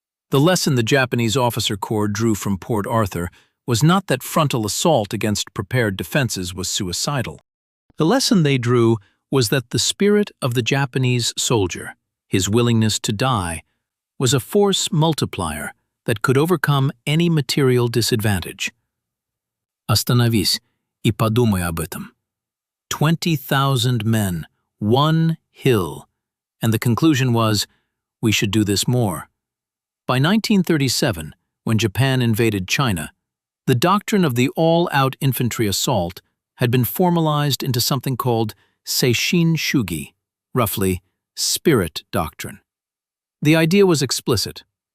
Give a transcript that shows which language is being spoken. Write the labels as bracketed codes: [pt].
[en] The lesson the Japanese officer corps drew from Port Arthur was not that frontal assault against prepared defenses was suicidal. The lesson they drew was that the spirit of the Japanese soldier, his willingness to die, was a force multiplier that could overcome any material disadvantage. [ru] Остановись и подумай об этом. [en] 20,000 men, one hill, and the conclusion was, we should do this more. By 1937, when Japan invaded China, the doctrine of the all-out infantry assault had been formalized into something called Seishin Shugi, roughly, spirit doctrine. The idea was explicit.